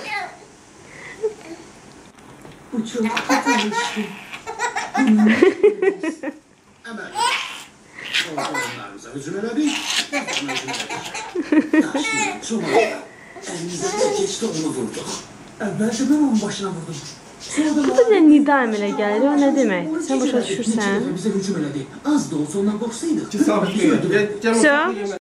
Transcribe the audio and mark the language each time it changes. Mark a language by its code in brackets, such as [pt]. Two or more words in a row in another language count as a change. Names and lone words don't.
[tr] Bu çok kötü işte. Hemen. Ortalarımıza hücum eledik. Sonra hücum eledik. Taşlı, çoğaldı. Elimize bir geçti onu vurduk. Evvelce ben onun başına vurdum. [az] Bu da bir nida əmələ gəlir, o nə demək? Sən başa düşürsən? [tr] Bize hücum eledi. Az da olsa ondan korksaydık. Sabit. [ru] Все?